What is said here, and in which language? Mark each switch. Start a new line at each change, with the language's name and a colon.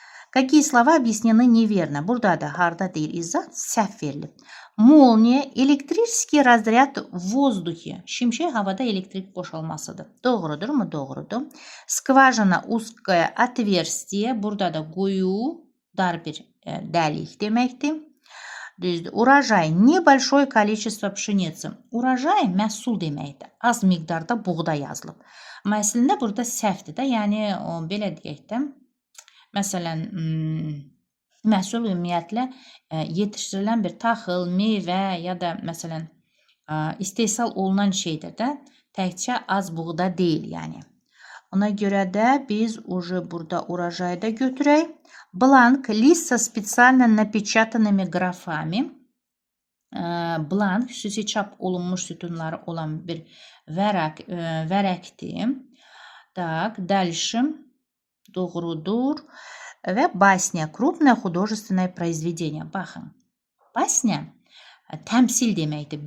Russian: Какие слова объяснены неверно?
Azerbaijani: Burada da harda deyil izah səhv verilib.
Russian: Молния, электрический разряд в воздухе.
Azerbaijani: Şimşək havada elektrik boşalmasıdır. Doğrudur mu? Doğrudur.
Russian: Скважина, узкое отверстие.
Azerbaijani: Burada da quyu, dar bir dəlik deməkdir. Düzdür.
Russian: Урожай, небольшое количество pшеницы.
Azerbaijani: Урожай məhsul deməkdir. Az miqdarda buğda yazılıb. Amma əslində burada səhvdir də. Yəni belə deyək də. Məsələn, məhsul ümumiyyətlə yetişdirilən bir taxıl, meyvə ya da məsələn istehsal olunan şeydir də. Təkcə az buğda deyil yəni. Ona görə də biz burada урожайda götürək.
Russian: Blank, list со специально напечатанными графами.
Azerbaijani: Blank, xüsusi çap olunmuş sütunları olan bir vərəqdir.
Russian: Так, дальше.
Azerbaijani: Doğrudur.
Russian: Və basnya, крупное художественное произведение.
Azerbaijani: Baxın, basnya təmsil deməkdir.